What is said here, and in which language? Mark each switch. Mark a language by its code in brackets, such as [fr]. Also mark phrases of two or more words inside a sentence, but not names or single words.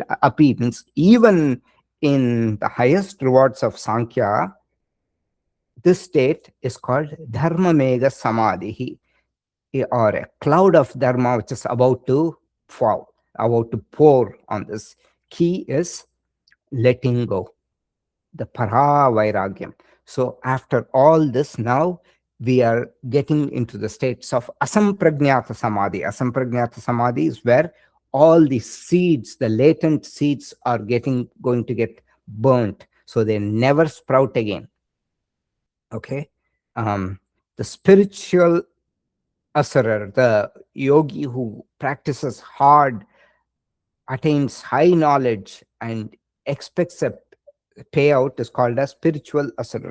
[en] Api means even in the highest rewards of Sankhya, this state is called [sa] धर्म मेघ समाधि, [en] or a cloud of Dharma which is about to fall, about to pour on this. Key is letting go, the [sa] पर वैराग्यम्. [en] So after all this, now we are getting into the states of [sa] असम्प्रज्ञात समाधि. असम्प्रज्ञात समाधि [en] is where all the seeds, the latent seeds, are going to get burnt, so they never sprout again. Okay, the spiritual asurar, the yogi who practices hard, attains high knowledge, and expects a payout, is called a spiritual asurar.